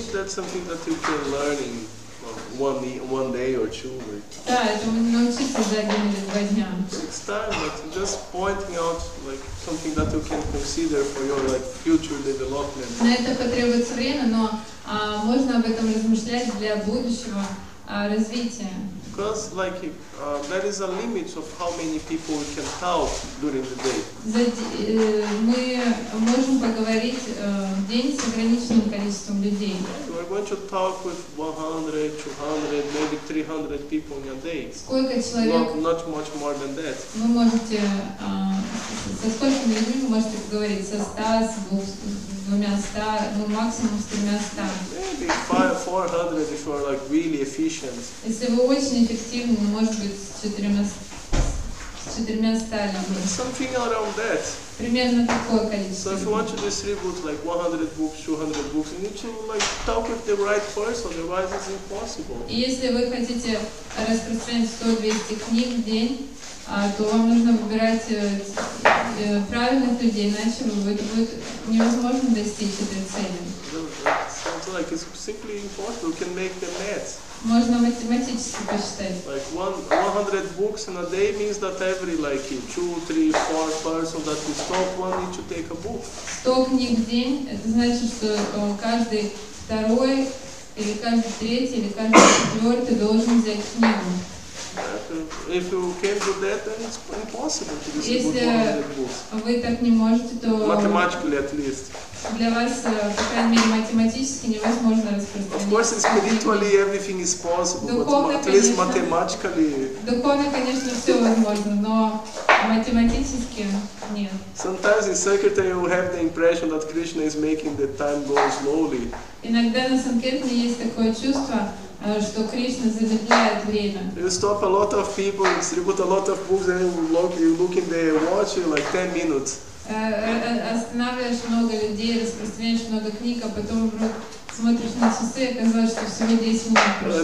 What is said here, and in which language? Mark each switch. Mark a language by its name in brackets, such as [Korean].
[English] think that's something that you can learn in one day or two. [Russian] Да, этому не научиться за 1 или 2 дня. [English] It takes time, but just pointing out like something that you can consider for your future development. [Russian] На это потребуется время, но можно об этом размышлять для будущего развития. [English] Because there is a limit of how many people we can help during the day. [Russian] Мы можем поговорить в день с ограниченным количеством людей. [English] You are going to talk with 100, 200, maybe 300 people in a day. [Russian] Сколько человек [English] Not much more than that. [Russian] вы можете, со сколькими людьми вы можете поговорить? Со 100, с 200, ну максимум с 300. [English] Maybe 400 if you are really efficient. [Russian] Если вы очень эффективны, может быть, с 4 сталями. [English] Something around that. [Russian] Примерно такое количество. [English] So if you want to distribute like 100 books, 200 books, you need to like talk with the right person, otherwise it's impossible. [Russian] И если вы хотите распространять 100-200 книг в день, то вам нужно выбирать правильных людей, иначе будет невозможно достичь этой цели. [English] Sounds like it's simply impossible. You can make the math. [Russian] Можно математически посчитать. [English] Like 100 books in a day means that every like 2, 3, 4 person that we stop, one need to take a book. [Russian] 100 книг в день, это значит, что каждый второй, или каждый третий, или каждый четвертый должен взять книгу. [English] If you can't do that, then it's impossible to distribute [Russian] Если [English] 100 books. [Russian] вы так не можете, то [English] Mathematically, at least. [Russian] для вас, по крайней мере, математически невозможно распространять. [English] Of course, spiritually everything is possible, [Russian] Духовно, [English] but at least [Russian] конечно. [English] mathematically. [Russian] Духовно, конечно, все возможно, но математически нет. [English] Sometimes in Sankirtan you have the impression that Krishna is making the time go slowly. [Russian] Иногда на Санкиртане есть такое чувство, что Кришна замедляет время. [English] You stop a lot of people, distribute a lot of books, and you look in the watch, like 10 minutes. [Russian] Останавливаешь много людей, распространяешь много книг, а потом вдруг смотришь на часы, и оказалось, что всего 10 минут прошло.